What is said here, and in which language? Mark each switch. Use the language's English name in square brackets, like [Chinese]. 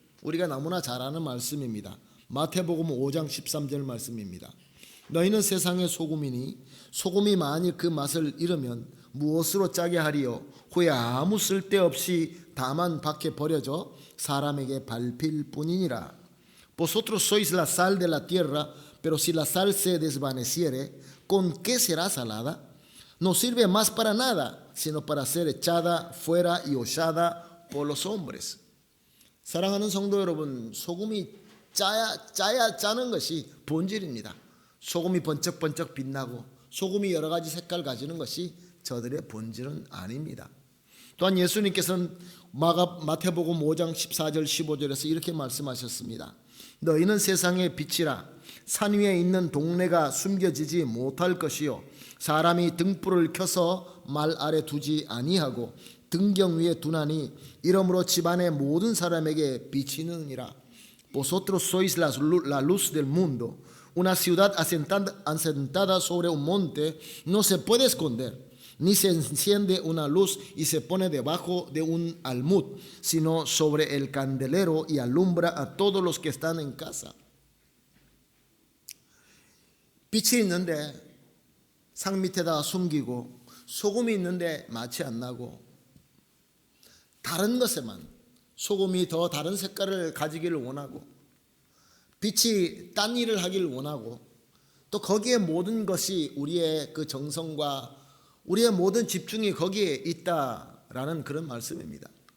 [Korean] 우리가 너무나 잘 아는 말씀입니다. 마태복음 5장 13절 말씀입니다. 너희는 세상의 소금이니 소금이 만일 그 맛을 잃으면 무엇으로 짜게 하리요? 후에 아무 쓸데없이 다만 밖에 버려져 사람에게 밟힐 뿐이니라. [Spanish] Vosotros sois la sal de la tierra, pero si la sal se desvaneciere, ¿con qué será salada? No sirve más para nada, sino para ser echada fuera y hollada por los hombres. [Korean] 사랑하는 성도 여러분, 소금이 짜는 것이 본질입니다. 소금이 번쩍번쩍 빛나고 소금이 여러 가지 색깔 가지는 것이 저들의 본질은 아닙니다. 또한 예수님께서는 마태복음 5장 14절 15절에서 이렇게 말씀하셨습니다. 너희는 세상의 빛이라. 산 위에 있는 동네가 숨겨지지 못할 것이요 사람이 등불을 켜서 말 아래 두지 아니하고 등경 위에 두나니 이러므로 집안의 모든 사람에게 비치느니라. [Spanish] Vosotros sois la luz del mundo. Una ciudad asentada sobre un monte no se puede esconder, ni se enciende una luz y se pone debajo de un almud, sino sobre el candelero y alumbra a todos los que están en casa. [Korean] 빛이 있는데 상 밑에다 숨기고 소금이 있는데 맛이 안 나고 다른 것에만 소금이 더 다른 색깔을 가지기를 원하고 빛이 딴 일을 하기를 원하고 또 거기에 모든 것이 우리의 그 정성과 우리의 모든 집중이 거기에 있다라는 그런 말씀입니다.